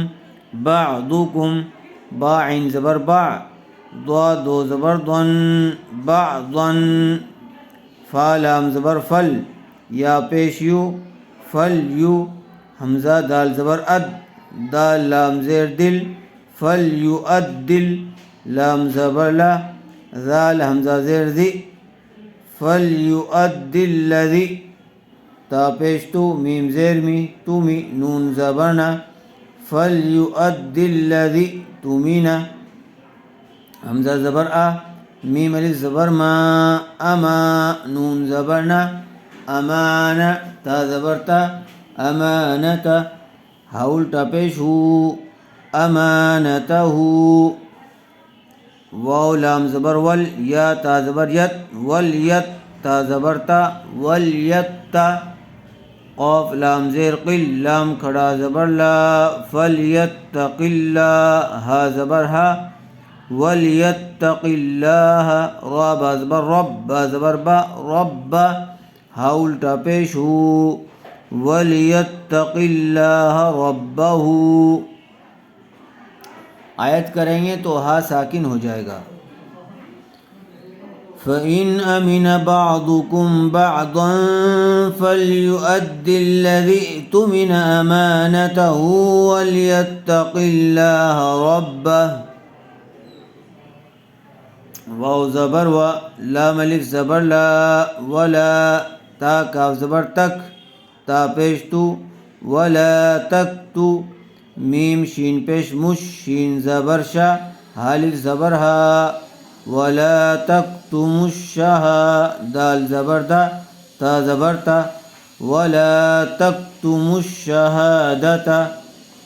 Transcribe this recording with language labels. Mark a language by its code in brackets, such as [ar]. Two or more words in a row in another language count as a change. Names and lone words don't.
[ur] بعضکم، با عین زبر با، ضاد دو زبر ضن، بعضن، فا لام زبر فل، یا پیش یو، فل یو، حمزہ دال زبر اد، دال لام زیر دل، فل یو ادل، لام زبر لا، ذال حمزہ زیر ذی، فل یو ادل الذی، تا پیش تو، میم زیر می، تومی، نون زبر نا، فل یو ادل الذی تومینا، حمزہ زبر آ، میم الف زبر ما، اما، نون زبر نا، امانہ، تا زبر تا، امانتا، ہا الٹا پیش ہو، امانتہ، واو لام زبر ول، یا تا زبر یت، ولیت، تا زبر تا، ولیتا، قاف لام زیر قل، لام کھڑا زبر لا، فلیتق اللہ، ہا زبر ہا، ولیتق اللہ، را با زبر رب، با زبر با، رب، ہا الٹا پیش ہو، [ar] ولیتق اللہ ربہ، [ur] آیت کریں گے تو ہا ساکن ہو جائے گا۔ [ar] فَإِنْ أَمِنَ بَعْضُكُمْ بَعْضًا فَلْيُؤَدِّ الَّذِي اؤْتُمِنَ أَمَانَتَهُ وَلْيَتَّقِ اللَّهَ رَبَّهُ، واو [ur] زبر و، لام الف زبر لا، ولا، تا کاف زبر تک، تا پیش تو، ولا تکتو، میم شین پیش مش، شین زبر شا، حالف زبر ہا، ولا تکتم الشہا، دال زبر دا، تا زبر تا، [ar] ولا تکتموا الشہادۃ